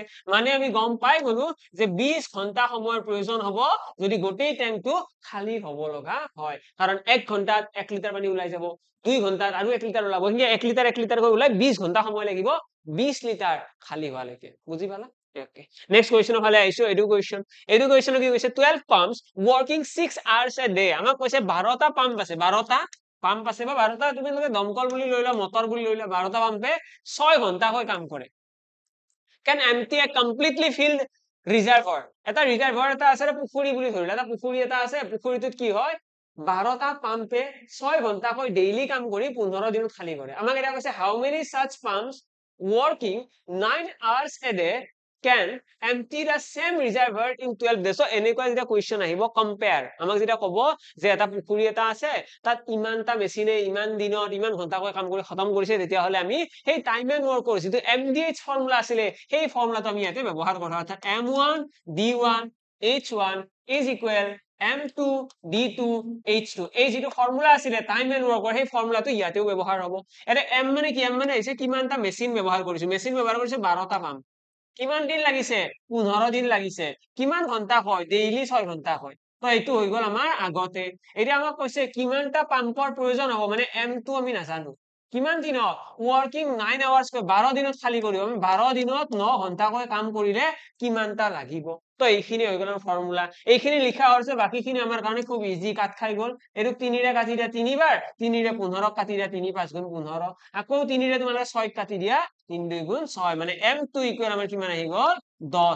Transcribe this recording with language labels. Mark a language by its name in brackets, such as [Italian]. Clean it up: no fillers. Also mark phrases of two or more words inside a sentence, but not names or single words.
[Assamese] মানে আমি গম পাই গলো যে 20 ঘন্টা সময়ৰ প্ৰয়োজন হ'ব যদি গোটেই টেংকটো খালী হ'ব লগা হয়, কাৰণ 1 ঘন্টাত 1 লিটাৰ পানী ওলাই যাব, 2 ঘন্টাত আৰু 1 লিটাৰ ওলাব, কিন্তু 1 লিটাৰ কৈ ওলাই 20 ঘন্টা সময় লাগিব 20 লিটাৰ খালী হোৱালৈকে। বুজি পালা? [English] next question [Assamese] ফালে আহিছো। এইটো কুৱেশ্যন কি কৈছে, [English] 12 pumps working 6 hours a day। [Assamese] আমাক কৈছে 12টা পাম্প আছে, 12টা পাম্প আছে বা 12টা তোমালোকে দমকল বুলি লৈ লোৱা, মটৰ বুলি লৈ লোৱা, 12টা পাম্পে 6 ঘন্টাকৈ কাম কৰে। [English] can empty a completely filled reservoir। [Assamese] এটা ৰিজাৰ্ভাৰ এটা আছে, পুখুৰী বুলি ধৰিলা, এটা পুখুৰী এটা আছে, পুখুৰীটোত কি হয় 12টা পাম্পে 6 ঘন্টাকৈ ডেইলি কাম কৰি 15 দিনত খালী কৰে। আমাক এটা কৈছে [English] how many such pumps working 9 hours a day can empty the same reservoir in 12 days। [Assamese] এনেকুৱা যেতিয়া কুৱেশ্যন আহিব কম্পেয়াৰ, আমাক যেতিয়া ক'ব যে এটা পুখুৰী এটা আছে তাত ইমানটা মেচিনে ইমান দিনত ইমান ঘন্টাকৈ কাম কৰি খতম কৰিছে, তেতিয়াহ'লে আমি সেই [English] time and work [Assamese] যিটো [English] MDH formula [Assamese] আছিলে সেই ফৰ্মুলাটো আমি ইয়াতে ব্যৱহাৰ কৰা, অৰ্থাৎ [English] M1 D1 H1 is equal M2 D2 H2। [Assamese] এই যিটো ফৰ্মুলা আছিলে [English] time and work [Assamese] সেই ফৰ্মুলাটো ইয়াতেও ব্যৱহাৰ হ'ব। এতিয়া M মানে কি, M মানে হৈছে কিমানটা মেচিন ব্যৱহাৰ কৰিছো, মেচিন ব্যৱহাৰ কৰিছে 12টা পাম্প, কিমান দিন লাগিছে 15 দিন লাগিছে, কিমান ঘন্টা হয় ডেইলি 6 ঘন্টা হয়। তো এইটো হৈ গ'ল আমাৰ আগতে। এতিয়া আমাক কৈছে কিমানটা পাম্পৰ প্ৰয়োজন হ'ব, মানে M2 আমি নাজানো, কিমান দিনত [English] working 9 hours [Assamese] কৈ 12 দিনত খালী কৰিব, আমি 12 দিনত 9 ঘন্টাকৈ কাম কৰিলে কিমানটা লাগিব। তো এইখিনি হৈ গ'ল আমাৰ ফৰ্মুলা, এইখিনি লিখা হৈছে, বাকীখিনি আমাৰ কাৰণে খুব ইজি, কাট খাই গ'ল। এইটো 3ৰে কাটি দিয়া 3 বাৰ, 3ৰে 15ক কাটি দিয়া 3 5 গুণ 15, আকৌ 3ৰে তোমালোকে 6ক কাটি দিয়া 3 2 গুণ 6, মানে [English] M2 equal [Assamese] আমাৰ কিমান আহি গ'ল 10।